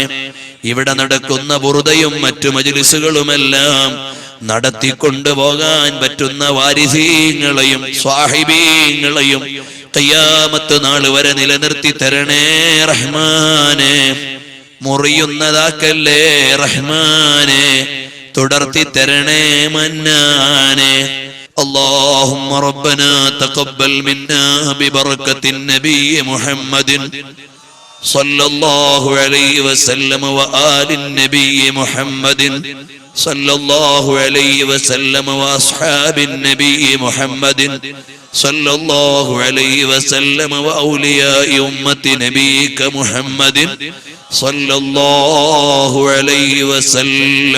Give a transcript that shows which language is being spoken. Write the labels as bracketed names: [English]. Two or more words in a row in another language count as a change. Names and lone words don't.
[Malayalam] ഇവിടെ നടക്കുന്ന ബുറുദയും മറ്റു മജ്ലിസുകളുമെല്ലാം നടത്തിക്കൊണ്ടുപോകാൻ പറ്റുന്ന വാരിസീങ്ങളെയും സ്വാഹിബീങ്ങളെയും ഖിയാമത്ത് നാൾ വരെ നിലനിർത്തി തരണേ റഹ്മാനെ. മുറിയുന്നതാക്കല്ലേ റഹ്മാനെ, തുടർത്തി തരണേ മന്നാനെ. [Arabic] اللهم ربنا تقبل منا ببركة النبي محمد صلى الله عليه وسلم وآل النبي محمد صلى الله عليه وسلم وأصحاب النبي محمد صلى الله عليه وسلم وأولياء أمة نبيك محمد صلى الله عليه وسلم.